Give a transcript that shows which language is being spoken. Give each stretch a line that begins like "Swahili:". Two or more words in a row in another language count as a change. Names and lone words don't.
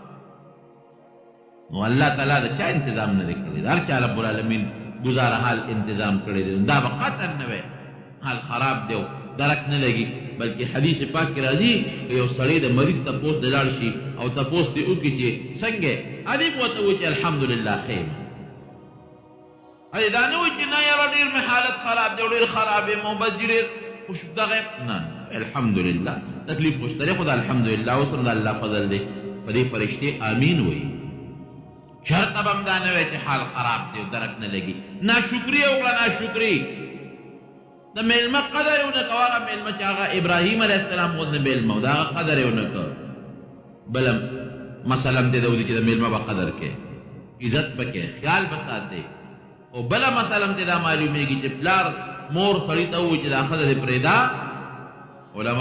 Pashto: نو الله تعالی دا چا انتظام نه دی کړی هر چا رب العالمین گزاره حال انتظام کړی دی دا به قطعا نه وی حال خراب دی درک نه لګي بلکې حدیث پاک کې راځي که یو سړی د مریض تپوس د لاړ شي او تپوس دې وکړي چې څنګه هلې به ورته وایي چې الحمدلله خیر هلې دا نه وایي چې نه یاره ډېر مې حالت خراب دی او ډېر خراب یم او بس ډېر خوش دغه نه الحمدلله تکلیف مشترک خو د الحمدلله اوس د الله فضل دی په دې فرشتې امین وایي شرط اب ہم دانے وے حال خراب دے درک نہ لگی ناشکری وکړه ناشکری د میلمه قدر یو نه کوه میلمه چې هغه ابراهیم علیه السلام غوندې میلمه دا قدر یو نه کوه بل مثلا دې دوی چې د میلمه په قدر کې عزت پکې خیال بساته او بل مثلا دې دا معلومیږي چې پلار مور سړی ته وایي چې دا خدای دې پرېدا علما